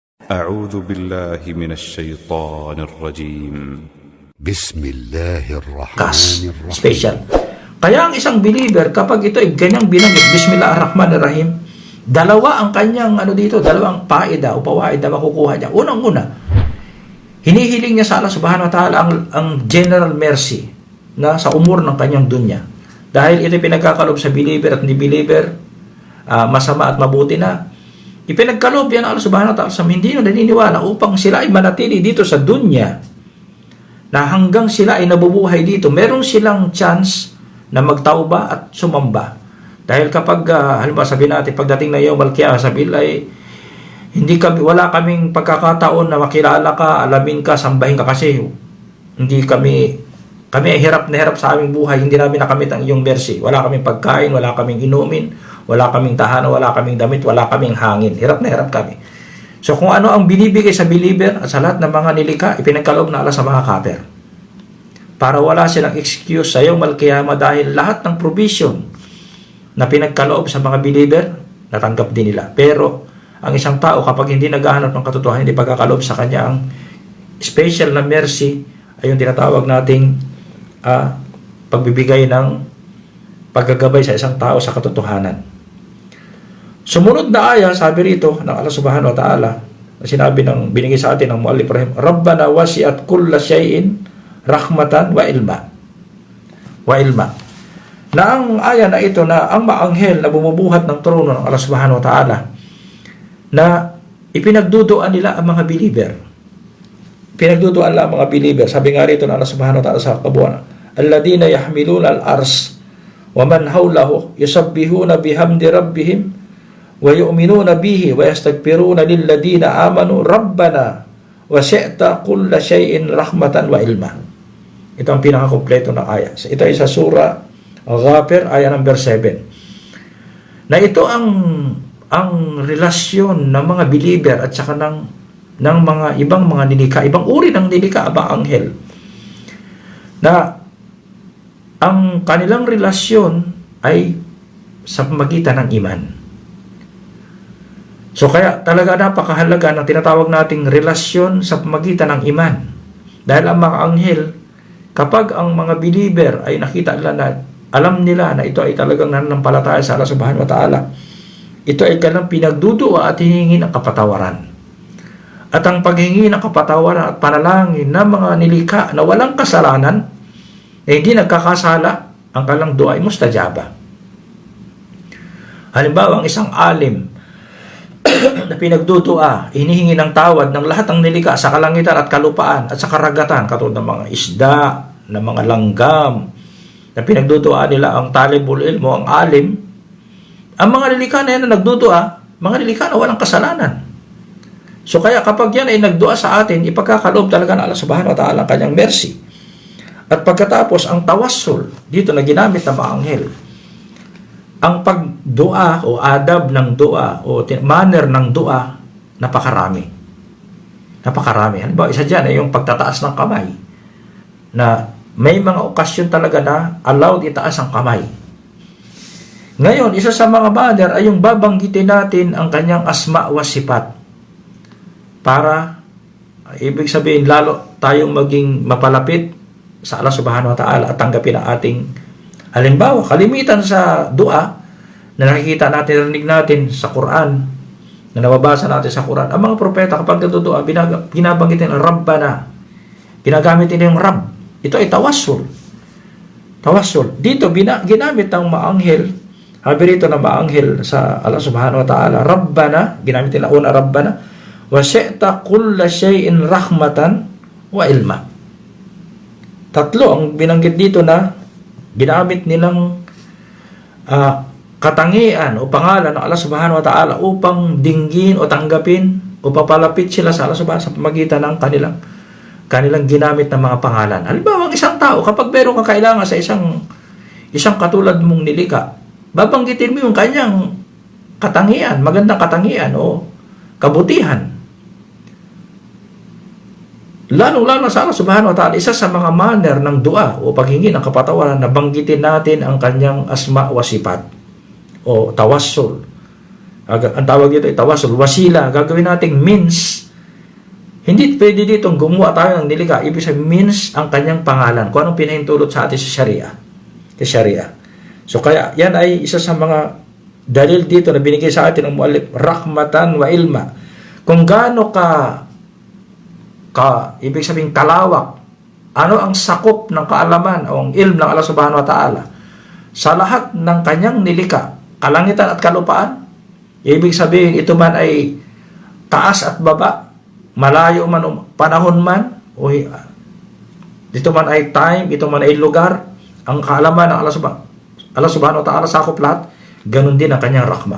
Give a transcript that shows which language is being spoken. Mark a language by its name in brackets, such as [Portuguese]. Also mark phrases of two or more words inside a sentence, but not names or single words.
[Arabic] أعوذ بالله من الشيطان الرجيم. بسم الله Kas, الرحمن الرحيم. [Filipino] special. Kaya ang isang believer, kapag ito ay ganyang binanggit, Bismillahirrahmanirrahim, dalawa ang kanyang dalawang paida o pawaid na makukuha niya. Unang-una, hinihiling niya sa [Arabic] الله سبحانه وتعالى [Filipino] ang [English] general mercy [Filipino] na sa umur ng kanyang dunya. Dahil ito pinagkakalob sa believer at hindi believer, masama at mabuti na, ipinagkalob yan [Arabic] الله سبحانه وتعالى [Filipino] sa hindi na naniniwala upang sila ay manatili dito sa dunya, na hanggang sila ay nabubuhay dito, meron silang chance na magtauba at sumamba. Dahil kapag, halimbawa sabihin natin, pagdating na [Arabic] يوم القيامة, [Filipino] sabihin ay, wala kaming pagkakataon na makilala ka, alamin ka, sambahin ka kasi kami ay hirap na hirap sa aming buhay, hindi namin nakamit ang iyong mercy. Wala kaming pagkain, wala kaming inumin, wala kaming tahanan, wala kaming damit, wala kaming hangin. Hirap na hirap kami. So kung ano ang binibigay sa believer at sa lahat ng mga nilikha, ipinagkaloob na Allah sa mga kafir. Para wala silang excuse sa [Arabic] يوم القيامة [Filipino] dahil lahat ng provision na pinagkaloob sa mga believer, natanggap din nila. Pero ang isang tao kapag hindi naghahanap ng katotohanan, hindi pagkakaloob sa kanya ang special na mercy, ay yung tinatawag nating pagbibigay ng paggagabay sa isang tao sa katotohanan. Sumunod na aya, sabi rito ng [Arabic] الله سبحانه وتعالى, [Filipino] na sinabi binigay sa atin ng Muallif Rahim, [Arabic] ربنا وسعت كل شيء رحمة وعلما. [Filipino] Na ang aya na ito na ang maanghel na bumubuhat ng trono ng [Arabic] الله سبحانه وتعالى, [Filipino] na ipinagduduan nila ang mga believer. Pinagduduan nila ang mga believer. Sabi nga rito ng [Arabic] الله سبحانه وتعالى [Filipino] sa kabuuan, [Arabic] الذين يحملون العرش ومن حوله يسبحون بحمد ربهم ويؤمنون به ويستغفرون للذين آمنوا ربنا وسعت كل شيء رحمة وعلما. [Filipino] Ito ang pinakakompleto ng aya. Ito ay sa surah Ghafir, aya number 7. Na ito ang relasyon ng mga believer at saka ng mga ibang mga nilikha, ibang uri ng nilikha, abang anghel, na ang kanilang relasyon ay sa pamagitan ng iman. So kaya talaga napakahalaga ng tinatawag nating relasyon sa pamagitan ng iman. Dahil ang mga anghel, kapag ang mga believer ay nakita nila na alam nila na ito ay talagang nananampalataya sa [Arabic] الله سبحانه وتعالى, [Filipino] ito ay kanilang pinagdudua at hihingi ng kapatawaran. At ang paghingi ng kapatawaran at panalangin ng mga nilikha na walang kasalanan, hindi nagkakasala, ang kanilang dua ay mustajaba. Halimbawa, ang isang alim na pinagdudua, hinihingi ng tawad ng lahat ng nilikha sa kalangitan at kalupaan at sa karagatan, katulad ng mga isda, ng mga langgam, na pinagdudua nila ang [Arabic] طالب العلم, [Filipino] ang alim. Ang mga nilikha na yan na nagdudua, mga nilikha na walang kasalanan. So kaya kapag yan ay nagdua sa atin, ipagkakaloob talaga ng [Arabic] الله سبحانه وتعالى [Filipino] ang kanyang mercy. At pagkatapos, ang tawassul, dito na ginamit ng mga anghel, ang pagdua o adab ng dua o manner ng dua, napakarami. Halimbawa, isa dyan ay yung pagtataas ng kamay, na may mga okasyon talaga na allowed itaas ang kamay. Ngayon, isa sa mga manner ay yung babanggitin natin ang kanyang [Arabic] أسماء وصفات, [Filipino] para ibig sabihin lalo tayong maging mapalapit sa [Arabic] الله سبحانه وتعالى [Filipino] at tanggapin ang ating halimbawa, kalimitan sa dua na nakikita natin, narinig natin sa Quran, na nababasa natin sa Quran, ang mga propeta kapag nagdudua, binabanggitin ang Rabbana, ginagamit nila yung Rabb. Ito ay tawassul. Dito ginamit ng maanghel, sabi rito ng maanghel sa [Arabic] الله سبحانه وتعالى, [Filipino] Rabbana, ginamit nila una Rabbana, [Arabic] وسعت كل شيء رحمة وعلما. [Filipino] Tatlo ang binanggit dito na ginamit nilang katangian o pangalan ng [Arabic] الله سبحانه وتعالى [Filipino] upang dinggin o tanggapin o papalapit sila sa [Arabic] الله سبحانه [Filipino] sa pamagitan ng kanilang ginamit na mga pangalan. Halimbawa, ang isang tao, kapag meron ka kailangan sa isang katulad mong nilikha, babanggitin mo yung kanyang katangian, magandang katangian o kabutihan. Lalo sa [Arabic] الله سبحانه وتعالى, [Filipino] isa sa mga manner ng dua o paghingi ng kapatawaran na banggitin natin ang kanyang [Arabic] أسماء وصفات [Filipino] o tawassul. Ang tawag dito ay tawassul, wasila. Gagawin nating means Hindi pwede ditong gumawa tayo ng nilikha. Ibig sabihin, means ang kanyang pangalan. Kung anong pinahintulot sa atin sa Sharia. Sa Sharia. So kaya, yan ay isa sa mga dalil dito na binigay sa atin ng muallif, [Arabic] رحمة وعلما. [Filipino] Kung gaano ibig sabihin kalawak, ano ang sakop ng kaalaman o ang ilm ng [Arabic] الله سبحانه وتعالى [Filipino] sa lahat ng kanyang nilikha, kalangitan at kalupaan. Ibig sabihin, ito man ay taas at baba, malayo man o panahon man, o ito man ay time, ito man ay lugar, ang kaalaman ng [Arabic] الله سبحانه وتعالى [Filipino] sakop lahat, ganun din ang kanyang rahmah.